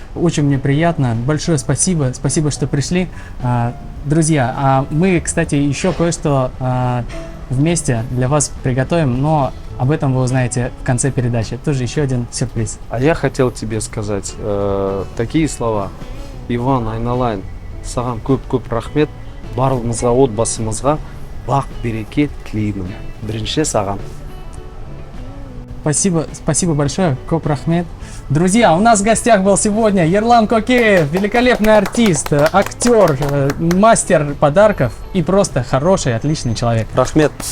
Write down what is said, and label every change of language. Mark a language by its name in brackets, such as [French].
[Russian] Очень мне приятно. Большое спасибо. Спасибо, что пришли. Друзья, мы, кстати, еще кое-что вместе для вас приготовим, но об этом вы узнаете в конце передачи. Тоже еще один сюрприз. А я хотел тебе сказать такие слова. [Kazakh] Иван Айналайн, саған көп рахмет. Барлығымызға отбасымызға бақ береке тілеймін. Бірінші саған. [Russian] Спасибо большое, [Kazakh] Коп Рахмет. [Russian] Друзья, у нас в гостях был сегодня Ерлан Кокеев, великолепный артист, актер, мастер подарков и просто хороший, отличный человек. [Kazakh] Рахмет.